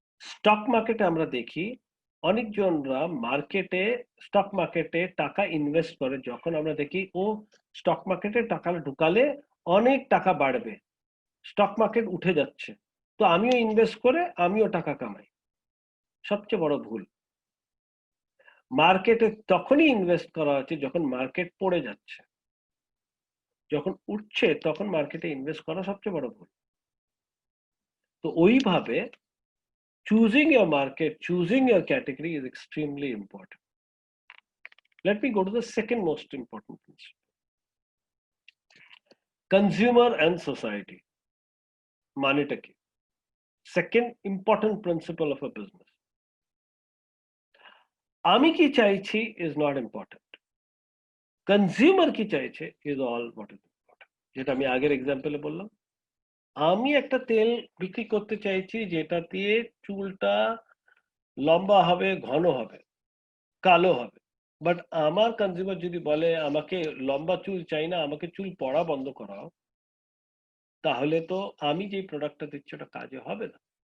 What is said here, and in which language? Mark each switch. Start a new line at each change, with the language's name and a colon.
Bangla: Stock মার্কেটে আমরা দেখি অনেকজনরা স্টক মার্কেটে টাকা ইনভেস্ট করে, যখন আমরা দেখি ও স্টক মার্কেটে টাকা ঢুকালে অনেক টাকা বাড়বে, স্টক মার্কেট উঠে যাচ্ছে, তো আমিও ইনভেস্ট করে আমিও টাকা কামাই। সবচেয়ে বড় ভুল। মার্কেটে তখনই ইনভেস্ট করা উচিত যখন মার্কেট পড়ে যাচ্ছে, যখন উঠছে তখন মার্কেটে ইনভেস্ট করা সবচেয়ে বড় ভুল। তো ওইভাবে
English: choosing your market, choosing your category is extremely important. Let me go to the second most important principle. Consumer and society.
Bangla: Maneta ki.
English: Second important principle of a business.
Bangla: Ami ki chaichi
English: is not important.
Bangla: Consumer ki chaiche
English: is all what is important.
Bangla: যেটা আমি আগের এক্সাম্পলে বললাম, আমি একটা তেল বিক্রি করতে চাইছি যেটা দিয়ে চুলটা লম্বা হবে, ঘন হবে, কালো হবে। বাট আমার কনজিউমার যদি বলে আমাকে লম্বা চুল চাই না, আমাকে চুল পড়া বন্ধ করাও, তাহলে তো আমি যে প্রোডাক্টটা দিচ্ছি ওটা কাজে হবে না।